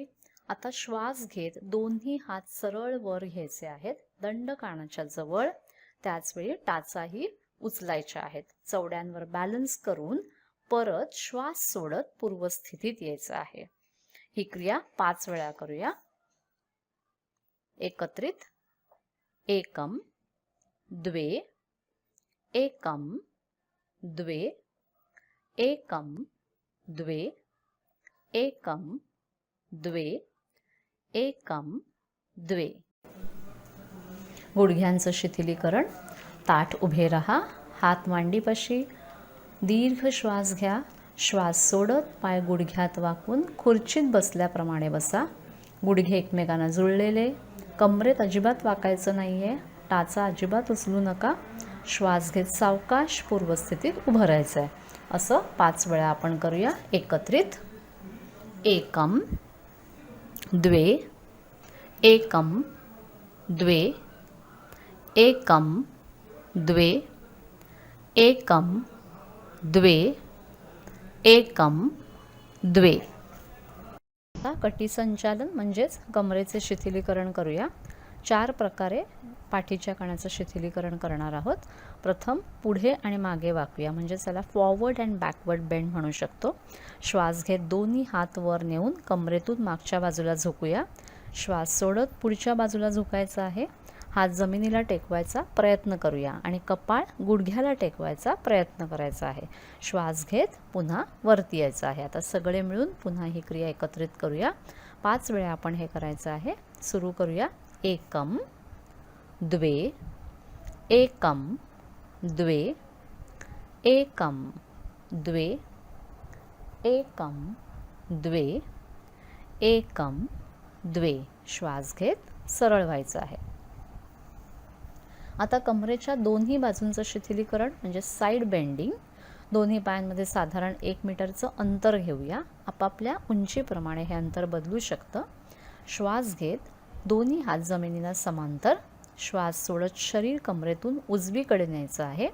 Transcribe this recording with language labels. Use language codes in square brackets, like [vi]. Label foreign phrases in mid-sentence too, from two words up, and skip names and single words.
[mr] आता श्वास घेत दोन्ही हात सरळ वर घ्यायचे आहेत, दंड कानाच्या जवळ. त्याचवेळी टाचाही उचलायच्या आहेत. चवड्यांवर बॅलन्स करून परत श्वास सोडत पूर्वस्थितीत यायचं आहे. ही क्रिया 5 वेळा करूया. एकत्रित. [sa] एकम द्वे, एकम द्वे, एकम द्वे, एकम द्वे, एकम द्वे. [mr] गुडघ्यांचं शिथिलीकरण. ताठ उभे राहा, हात मांडीपाशी. दीर्घ श्वास घ्या. श्वास सोडत पाय गुडघ्यात वाकून खुर्चीत बसल्याप्रमाणे बसा. गुडघे एकमेकांना जुळलेले. कमरेत अजिबात वाकायचं नाही आहे. टाचा अजिबात उचलू नका. श्वास घेत सावकाश पूर्वस्थितीत उभं राहायचं आहे. असं 5 वेळा आपण करूया. एकत्रित. [sa] एकम द्वे, एकम द्वे, एकम द्वे, एकम द्वे, एकम द्वे. [mr] आता कटी संचालन म्हणजेच कमरेचे शिथिलीकरण करूया. 4 प्रकारे पाठीच्या कण्याचं शिथिलीकरण करणार आहोत. प्रथम पुढे आणि मागे वाकूया, म्हणजे त्याला [en] forward and backward bend [mr] म्हणू शकतो. श्वास घेत दोन्ही हात वर नेऊन कमरेतून मागच्या बाजूला झुकूया. श्वास सोडत पुढच्या बाजूला झुकायचा आहे. हात जमिनीला टेकवायचा प्रयत्न करूया आणि कपाळ गुडघ्याला टेकवायचा प्रयत्न करायचा आहे. श्वास घेत पुन्हा वरती यायचं आहे. आता सगळे मिळून पुन्हा ही क्रिया एकत्रित करूया. 5 वेळा आपण हे करायचं आहे. सुरू करूया. [sa] एकम द्वे, एकम द्वे, एकम द्वे, एकम द्वे, एकम द्वे. [mr] श्वास घेत सरळ व्हायचं आहे. आता कमरेच्या दोन्ही बाजूंचं शिथिलीकरण म्हणजे [en] side bending. [mr] दोन्ही पायांमध्ये साधारण 1 मीटरचं अंतर घेऊया. आपापल्या उंचीप्रमाणे हे अंतर बदलू शकतं. श्वास घेत दोन्ही हात जमिनीला समांतर, श्वास सोडत शरीर कमरेतून उजवीकडे न्यायचं आहे.